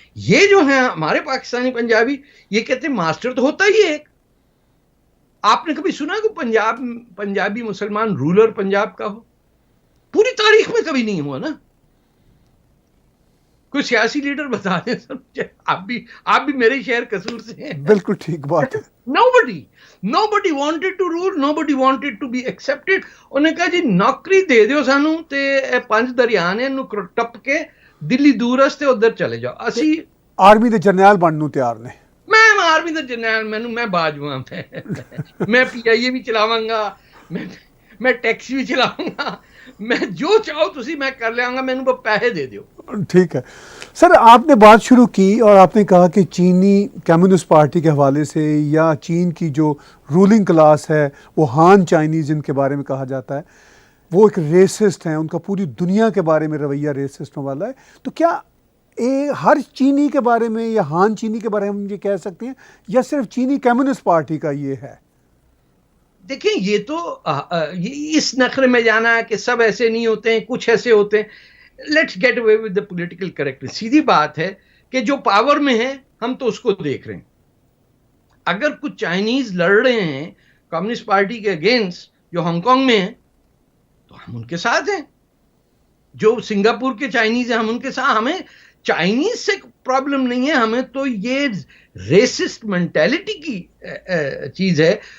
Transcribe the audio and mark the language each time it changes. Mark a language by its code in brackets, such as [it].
[ur] یہ جو ہیں ہمارے پاکستانی پنجابی، یہ کہتے ہیں ماسٹر تو ہوتا ہی ایک. آپ نے کبھی سنا کہ پنجابی مسلمان رولر پنجاب کا ہو؟ پوری تاریخ میں کبھی نہیں ہوا نا. کوئی سیاسی لیڈر بتا دیں سر. آپ بھی میرے شہر قصور سے ہیں. بالکل ٹھیک بات ہے. [en] Nobody wanted to rule, nobody wanted to be accepted. [pa] انہوں نے کہا جی نوکری دے دیو سانو تے 5 دریا نے انہوں ٹپ کے دلی دور استے ادھر چلے جاؤ. اسی آرمی دے جرنیل بننوں تیار نے. میں آرمی دے جرنیل میں باجواں میں پی آئی اے بھی چلاواں گا، [ur] میں ٹیکسی بھی چلاؤں گا, [pa] میں جو چاہو تسی میں کر لیا گا, میں انہوں کو پیسے دے دیو. [ur] ٹھیک ہے سر, آپ نے بات شروع کی اور آپ نے کہا کہ چینی کمیونسٹ پارٹی کے حوالے سے یا چین کی جو رولنگ کلاس ہے وہ ہان چائنیز جن کے بارے میں کہا جاتا ہے وہ ایک ریسسٹ ہیں, ان کا پوری دنیا کے بارے میں رویہ ریسسٹوں والا ہے. تو کیا ہر چینی کے بارے میں یا ہان چینی کے بارے میں ہم یہ کہہ سکتے ہیں یا صرف چینی کمیونسٹ پارٹی کا یہ ہے؟ دیکھیں یہ تو اس نخرے میں جانا ہے کہ سب ایسے نہیں ہوتے ہیں, کچھ ایسے ہوتے ہیں. [en] Let's get away with the political correctness. [ur] سیدھی بات ہے کہ جو پاور میں ہے ہم تو اس کو دیکھ رہے ہیں. اگر کچھ چائنیز لڑ رہے ہیں کمیونسٹ پارٹی کے اگینسٹ جو ہانگ کانگ میں ہیں تو ہم ان کے ساتھ ہیں. جو سنگاپور کے چائنیز ہیں ہم ان کے ساتھ, ہمیں چائنیز سے پرابلم نہیں ہے, ہمیں تو یہ ریسسٹ مینٹیلٹی کی چیز ہے.